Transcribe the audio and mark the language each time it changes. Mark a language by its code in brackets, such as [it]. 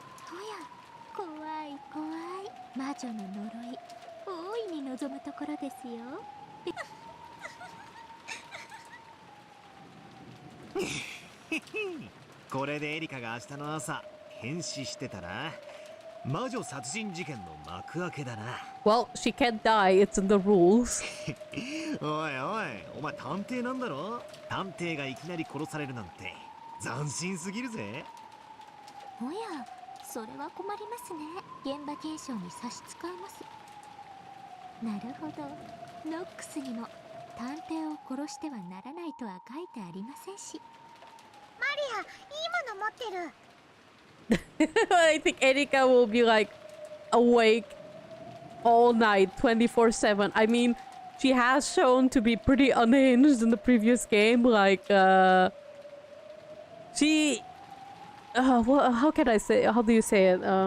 [ja] おや、怖い怖い。魔女の呪い、大いに望むところですよ。これでエリカが明日の朝変死してたら魔女殺人事件の幕開けだな。 [en] Well, she can't die, it's in the rules. [ja] おいおい、お前探偵なんだろ。探偵がいきなり殺されるなんて斬新すぎるぜ。おや、それは困りますね。現場検証に差し支えます。なるほど、ノックスにも探偵を殺してはならないとは書いてありませんし。マリア、いいもの持ってる。 [en] I think Erika will be like awake all night 24/7. I mean, she has shown to be pretty unhinged in the previous game. Like, she... well, how can I say... How do you say it?